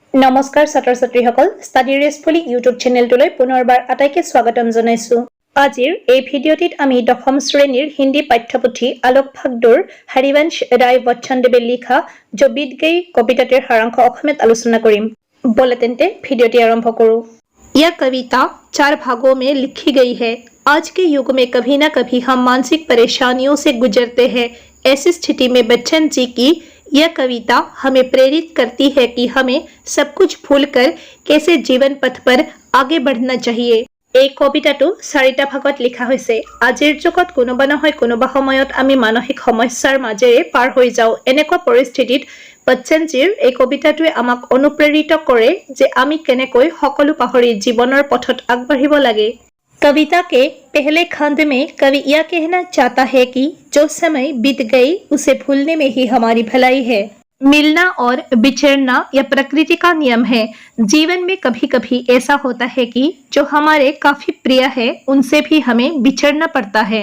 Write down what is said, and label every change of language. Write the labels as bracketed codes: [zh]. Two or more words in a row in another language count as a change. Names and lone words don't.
[as] নমস্কাৰ ছাত্ৰ ছাত্ৰীসকল ষ্টাডি ৰেছফুলি ইউটিউব চেনেলটোলৈ পুনৰবাৰ আটাইকে স্বাগতম জনাইছো। আজিৰ এই ভিডিঅ'টিত আমি দশম শ্ৰেণীৰ হিন্দী পাঠ্যপুথি আলোক ভাগ 2 হৰিবংশ ৰায় বচ্চন দেৱে লিখা जो बीत गई কবিতাটিৰ সাৰাংশ অসমীয়াত আলোচনা কৰিম। বলে তেন্তে ভিডিঅ'টি আৰম্ভ কৰো। [hi] यह कविता 4 भागों में लिखी गई है। आज के युग में कभी न कभी हम मानसिक परेशानियों से गुजरते हैं। ऐसी स्थिति में बच्चन जी की यह कविता हमें प्रेरित करती है कि हमें सब कुछ भूलकर कैसे जीवन पथ पर आगे बढ़ना चाहिए। [as] এই কবিতাটো 4টা ভাগত লিখা হৈছে। আজিৰ যুগত কোনোবা নহয় কোনোবা সময়ত আমি মানসিক সমস্যাৰ মাজেৰে পাৰ হৈ যাওঁ। এনেকুৱা পৰিস্থিতিত বচ্চনজীৰ এই কবিতাটোৱে আমাক অনুপ্ৰেৰিত কৰে যে আমি কেনেকৈ সকলো পাহৰি জীৱনৰ পথত আগবাঢ়িব লাগে। [hi] कविता के पहले खंड में कवि यह कहना चाहता है कि जो समय बीत गई उसे भूलने में ही हमारी भलाई है। मिलना और बिछड़ना यह प्रकृति का नियम है। जीवन में कभी कभी ऐसा होता है कि जो हमारे काफी प्रिय है उनसे भी हमें बिछड़ना पड़ता है।